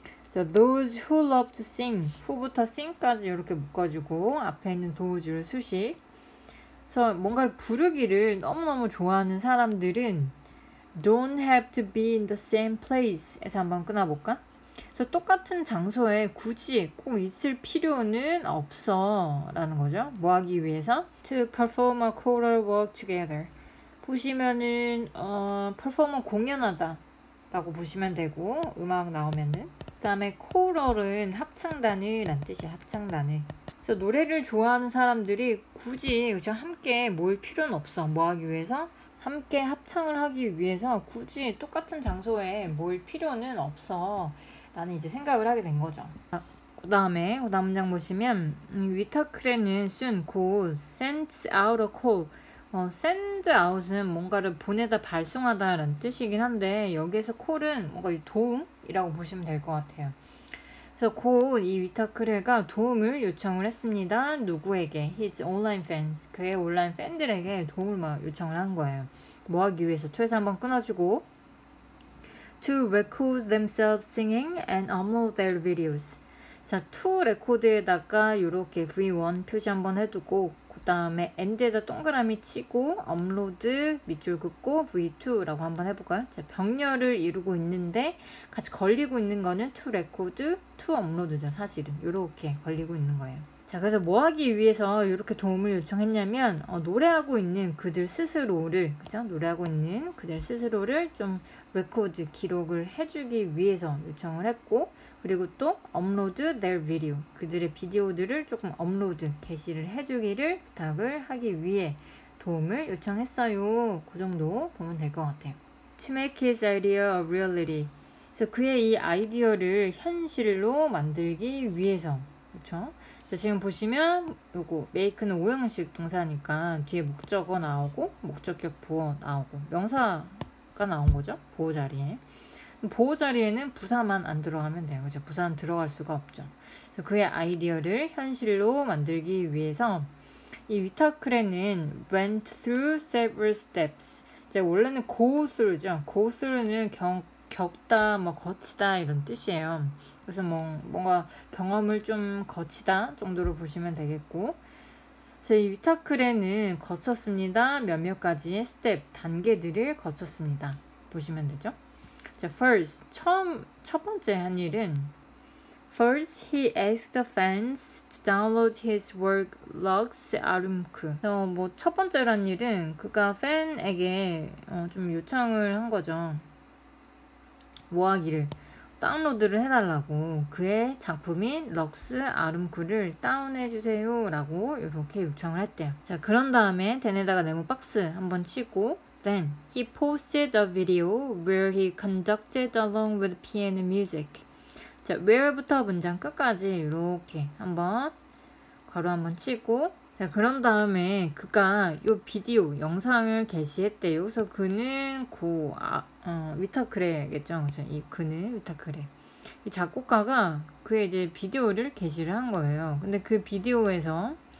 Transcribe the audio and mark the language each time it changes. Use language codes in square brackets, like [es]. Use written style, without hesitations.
[ko] 자, [en] those who love to sing, [ko] who부터 sing까지 이렇게 묶어주고 앞에 있는 dose를 수식. 그래서 뭔가를 부르기를 너무너무 좋아하는 사람들은 [en] don't have to be in the same place [ko] 에서 한번 끊어볼까? 그래서 똑같은 장소에 굳이 꼭 있을 필요는 없어 라는 거죠. 뭐 하기 위해서? [en] to perform a choral work together. [ko] 보시면은 perform 공연하다 라고 보시면 되고, 음악 나오면은. 그 다음에 choral은 합창단을 란 뜻이야. 합창단을. 그래서 노래를 좋아하는 사람들이 굳이 그죠? 함께 모일 필요는 없어. 뭐 하기 위해서? 함께 합창을 하기 위해서 굳이 똑같은 장소에 모일 필요는 없어 라는 이제 생각을 하게 된 거죠. 그 다음 문장 보시면 위타크레는 soon 곧 [en] sends out a call. [ko] send out은 뭔가를 보내다 발송하다 라는 뜻이긴 한데 여기에서 call은 뭔가 도움이라고 보시면 될 것 같아요. 그래서 곧 이 위타크레가 도움을 요청을 했습니다. [en] 누구에게? His online fans. [ko] 그의 온라인 팬들에게 도움을 막 요청을 한 거예요. 뭐 하기 위해서? [en] to에서 [ko] 한번 끊어주고 [en] to record themselves singing and upload their videos. [ko] 자, to record에다가 이렇게 V1 표시 한번 해두고 그 다음에 end에다 동그라미 치고 업로드 밑줄 긋고 V2라고 한번 해볼까요? 자, 병렬을 이루고 있는데 같이 걸리고 있는 거는 to record, to upload죠. 사실은 이렇게 걸리고 있는 거예요. 자, 그래서 뭐 하기 위해서 이렇게 도움을 요청했냐면 노래하고 있는 그들 스스로를, 그죠? 노래하고 있는 그들 스스로를 좀 레코드, 기록을 해주기 위해서 요청을 했고, 그리고 또 업로드 [en] their video, [ko] 그들의 비디오들을 조금 업로드, 게시를 해주기를 부탁을 하기 위해 도움을 요청했어요. 그 정도 보면 될 것 같아요. [en] To make his idea a reality. [ko] 그래서 그의 이 아이디어를 현실로 만들기 위해서, 그렇죠? 자, 지금 보시면 요거 make는 오형식 동사니까 뒤에 목적어 나오고 목적격 보어 나오고 명사가 나온 거죠. 보호 자리에. 보호 자리에는 부사만 안 들어가면 돼요. 그죠? 부사는 들어갈 수가 없죠. 그래서 그의 아이디어를 현실로 만들기 위해서 이 위타크레는 [en] went through several steps. [ko] 이제 원래는 go through죠. go through는 겪다, 뭐 거치다 이런 뜻이에요. 그래서 뭔가 경험을 좀 거치다 정도로 보시면 되겠고, 그래서 이 위타크레는 거쳤습니다. 몇몇 가지의 스텝, 단계들을 거쳤습니다. 보시면 되죠. [en] 자, first, [ko] 첫 번째 한 일은 [en] First, he asked the fans to download his work logs 아름크. [ko] 첫 번째란 일은 그가 팬에게 좀 요청을 한 거죠. 뭐 하기를? 다운로드를 해달라고, 그의 작품인 럭스 아름쿠를 다운해주세요 라고 이렇게 요청을 했대요. 자, 그런 다음에 댄에다가 네모 박스 한번 치고 [en] Then he posted a video where he conducted along with piano music. [ko] 자, where부터 문장 끝까지 이렇게 한번 괄호 한번 치고, 자, 그런 다음에 그가 이 비디오 영상을 게시했대요. 그래서 그는 위타크레겠죠. 그죠? 이 그는 위타크레. 이 작곡가가 그의 이제 비디오를 게시를 한 거예요. 근데 그 비디오에서